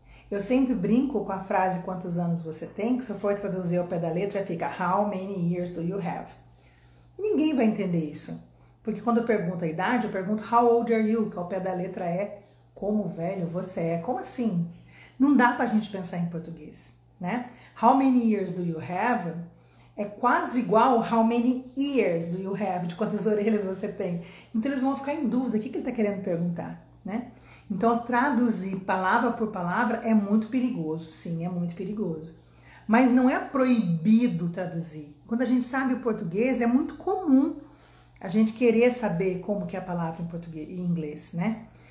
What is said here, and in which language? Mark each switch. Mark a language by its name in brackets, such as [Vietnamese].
[Portuguese] Eu sempre brinco com a frase quantos anos você tem, que se eu for traduzir ao pé da letra fica [English] how many years do you have? [Portuguese] Ninguém vai entender isso. Porque quando eu pergunto a idade, eu pergunto [English] how old are you? [Portuguese] Que ao pé da letra é como velho você é. Como assim? Não dá pra gente pensar em português, né? [English] How many years do you have? [Portuguese] É quase igual [English] how many ears do you have? [Portuguese] De quantas orelhas você tem. Então eles vão ficar em dúvida. O que ele tá querendo perguntar, né? Então traduzir palavra por palavra é muito perigoso. Sim, é muito perigoso. Mas não é proibido traduzir. Quando a gente sabe o português, é muito comum a gente querer saber como que é a palavra em português, em inglês, né?